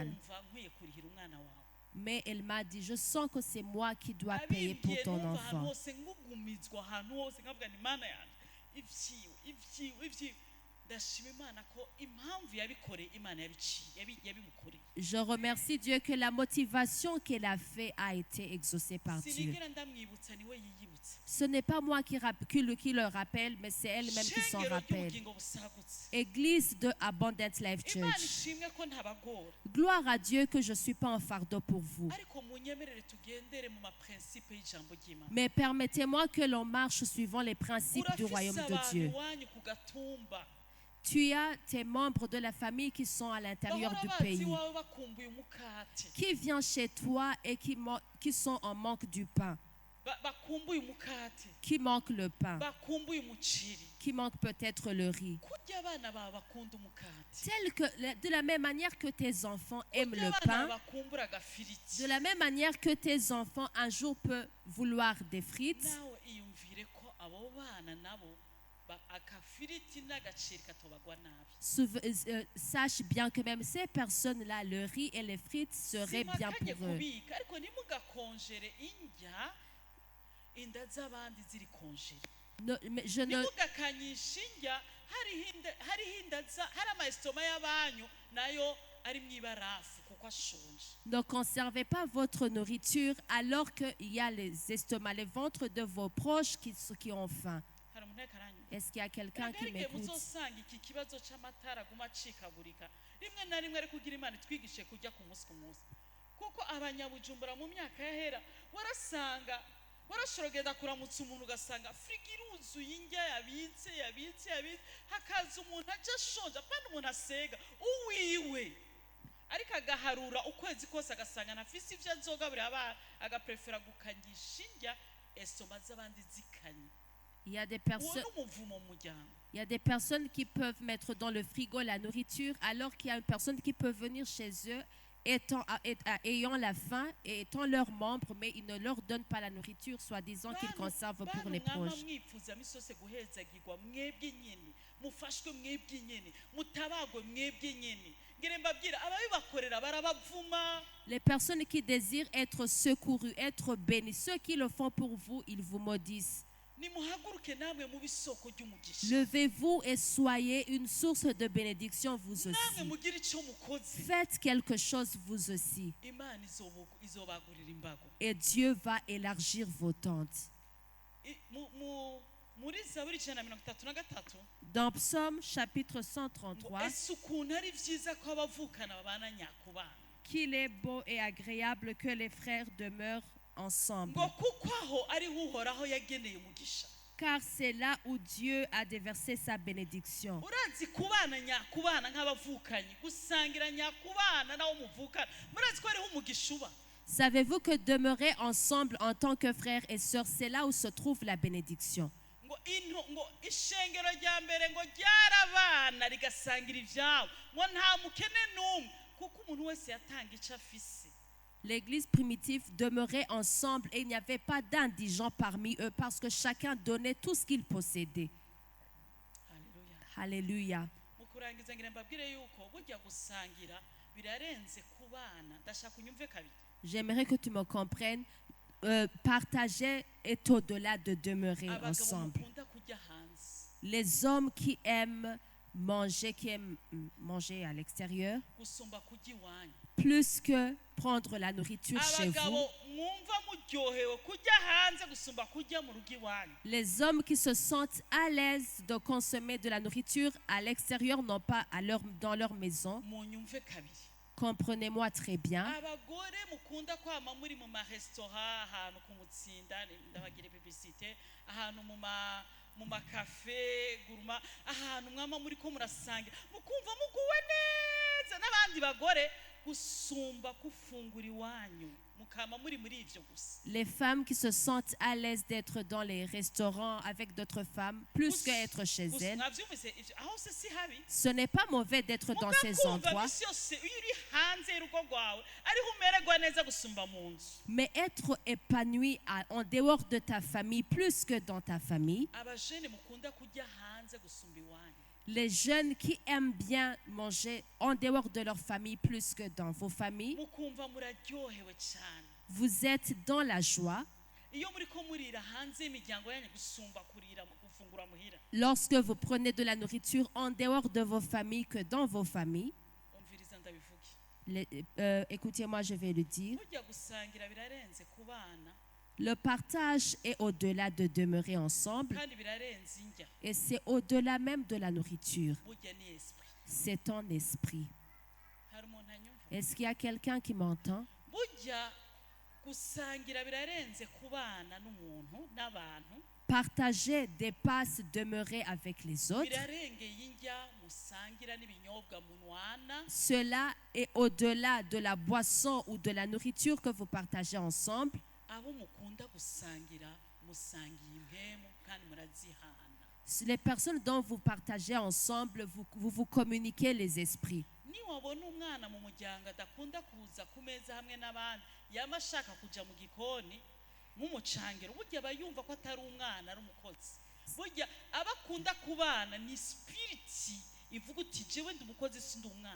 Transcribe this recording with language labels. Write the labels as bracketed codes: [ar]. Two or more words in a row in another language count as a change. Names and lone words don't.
[rn] ndumva nkwiye kurihira umwana wawe. [fr] Mais elle m'a dit, je sens que c'est moi qui dois payer pour [rn] Abimbwiye [fr] ton [rn] numva ahantu [fr] enfant. [rn] hose ngugumizwa ahantu hose nkavuga ni mana yanjye ivyiwe ndashima Imana ko impamvu yabikoreye Imana yabimukoreye. [fr] Je remercie Dieu que la motivation qu'elle a fait a été exaucée par Dieu. [rn] Sinigera ndamwibutsa niwe yiyibutsa. [fr] Ce n'est pas moi qui le rappelle, mais c'est elle-même qui s'en [rn] Shengero [fr] rappelle. [rn] ry'ubugingo busagutse. [fr] Église de Abundant Life [rn] Imana [fr] Church. [rn] ishimwe ko ntabagora. [fr] Gloire à Dieu que je ne suis pas un fardeau pour vous. [rn] Ariko munyemerere tugendere mu maprincipe y'ijambo ry'Imana. [fr] Mais permettez-moi que l'on marche suivant les principes du royaume [rn] Urafise [fr] de [rn] abantu [fr] Dieu. [rn] iwanyu ku gatumba. [fr] Tu as tes membres de la famille qui sont à l'intérieur [rn] Bahora [fr] du [rn] bazi [fr] pays, [rn] iwawe bakumbuye umukate. [fr] qui viennent chez toi et qui sont en manque du pain, [rn] Bakumbuye umukate. [fr] qui manquent le pain, [rn] Bakumbuye umuceri. [fr] qui manquent peut-être le riz. [rn] Kurya abana bawe bakunda umukate. [fr] De la même manière que tes enfants aiment [rn] Kurya [fr] le [rn] abana [fr] pain, [rn] bawe bakumbura agafiriti. [fr] de la même manière que tes enfants un jour peuvent vouloir des frites, [rn] Nawe iyumvire ko abo bana nabo akafiriti n'agaceri katobagwa nabi. [fr] sache bien que même ces personnes-là, le riz et les frites seraient bien [rn] Simakanye [fr] pour eux. [rn] kubika ariko ntimugakonjere indya inda z'abandi ziri konjere. [fr] Mais je ne, [rn] Ntimugakanyishe indya hariho inda hari amayesitoma y'abanyu nayo ari mu ibarafu kuko ashonje. [fr] ne conservez pas votre nourriture alors qu'il y a les estomacs, les ventres de vos proches qui ont faim. [rn] Hari umuntu ariko aranyumva? [fr] Est-ce qu'il y a quelqu'un qui [rn] Igihe [fr] m'écoute? [rn] muzosanga iki kibazo cy'amatara aguma acikagurika rimwe na rimwe ariko ugira Imana itwigishe kujya ku munsi ku munsi, kuko abanyabujumbura mu myaka yahera warashorogeza kuramutsa umuntu ugasanga firigo iruzuye indya yabitse hakaza umuntu aje ashonje apana umuntu asega uwiwe ariko agaharura ukwezi kose agasanga nafise ivyo azogaburira abana agaprefera gukangisha indya esoma z'abandi zikanye. [fr] Il y a des [rn] Uwo [fr] personnes, [rn] n'umuvumo mu muryango. [fr] il y a des personnes qui peuvent mettre dans le frigo la nourriture alors qu'il y a une personne qui peut venir chez eux ayant la faim et étant leurs membres, mais ils ne leur donnent pas la nourriture, soi-disant qu'ils conservent pour les proches. [rn] Mwifuza misose guhezagirwa mwebwe nyene mufashwe mwebwe nyene mutabagwe mwebwe nyene ngire mbabwira ababibakorera barabavuma. [fr] Les personnes qui désirent être secourues, être bénies, ceux qui le font pour vous, ils vous maudissent. [rn] Nimuhaguruke namwe mu bisoko ry'umugisha. [fr] Levez-vous et soyez une source de bénédiction vous [rn] Namwe [fr] aussi. [rn] mugira ico mukoze. [fr] Faites quelque chose vous aussi. [rn] Imana izobagurira imbago. [fr] Et Dieu va élargir vos tentes. [rn] Muri Zaburi 133 [fr] Dans Psaume chapitre 133, [rn] ese ukuntu ari vyiza ko abavukana babana nyakubana. [fr] qu'il est beau et agréable que les frères demeurent ensemble. [rn] Ngo kuko aho ariho uhoraho yageneye umugisha. [fr] Car c'est là où Dieu a déversé sa bénédiction. [rn] Urazi kubana nyakubana nk'abavukanyi gusangira nyakubana nawo muvukana murazi ko ariho umugisha uba. [fr] Savez-vous que demeurer ensemble en tant que frères et sœurs, c'est là où se trouve la bénédiction. [rn] Ngo ishengero rya mbere ngo ryarabana rigasangira ivyabo ngo nta mukene n'umwe kuko umuntu wese yatanga ico afise. [fr] L'église primitive demeurait ensemble et il n'y avait pas d'indigents parmi eux parce que chacun donnait tout ce qu'il possédait. [rn] Haleluya. [fr] Alléluia. [rn] Mu kurangiza ngira mbabwire yuko burya gusangira birarenze kubana. Ndashaka unyumve kabiri. [fr] J'aimerais que tu me comprennes. Partager est au-delà de demeurer [rn] Abagabo [fr] ensemble. [rn] mukunda kujya hanze. [fr] Les hommes qui aiment manger à l'extérieur, [rn] Gusumba kujya iwanyu. [fr] plus que prendre la nourriture chez vous. [rn] Abagabo mwumva muryohewe kujya hanze gusumba kujya mu rugo iwanyu. [fr] Les hommes qui se sentent à l'aise de consommer de la nourriture à l'extérieur, non pas dans leur maison. [rn] Munyumve kabiri. [fr] Comprenez-moi très bien. [rn] Abagore mukunda kwama muri mu maresitora ahantu ku mutsinda ndabagira publicité ahantu mu makafe guruma ahantu mwama muri ko murasangira mukumva muguwe neza n'abandi bagore gusumba kufungura iwanyu mukama muri ivyo gusa. [fr] Les femmes qui se sentent à l'aise d'être dans les restaurants avec d'autres femmes, plus qu'être chez elles. [rn] Mwavyumvise ivyo aho se si habi. [fr] Ce n'est pas mauvais d'être dans ces [rn] Mugakumva [fr] endroits, [rn] misi yose iyo uri hanze y'urugo rwawe ariho umererwa neza gusumba mu nzu. [fr] mais être épanoui en dehors de ta famille, plus que dans ta famille. [rn] Abajene mukunda kujya hanze gusumba iwanyu. [fr] Les jeunes qui aiment bien manger en dehors de leur famille, plus que dans vos familles, [rn] Mukumva muraryohewe cyane. [fr] vous êtes dans la joie. [rn] Iyo muriko murira hanze y'imiryango yanyu gusumba kurira gufungura muhira. [fr] Lorsque vous prenez de la nourriture en dehors de vos familles que dans vos familles. [rn] Umviriza ndabivuge. [fr] Écoutez-moi, je vais le dire. [rn] Burya gusangira birarenze ku bana [fr] Le partage est au-delà de demeurer ensemble [rn] kandi birarenze indya. [fr] et c'est au-delà même de la nourriture. [rn] Burya ni esprit. [fr] C'est ton esprit. [rn] Hari umuntu anyumva? [fr] Est-ce qu'il y a quelqu'un qui m'entend? [rn] Burya gusangira birarenze ku bana n'umuntu n'abantu. [fr] Partager dépasse demeurer avec les autres. [rn] Birarengeye indya musangira n'ibinyobwa munwana. [fr] Cela est au-delà de la boisson ou de la nourriture que vous partagez ensemble. [rn] Abo mukunda gusangira musangiye impemu kandi murazihana. [fr] Les personnes dont vous partagez ensemble, vous communiquez les esprits. [rn] Niwabona umwana mu muryango adakunda kuza ku meza hamwe n'abandi yama ashaka kuja mu gikoni mumucangiro burya aba yumva ko atari umwana ari umukozi. Burya abakunda kubana ni spiriti ivuga uti jewe ndi umukozi sindi umwana.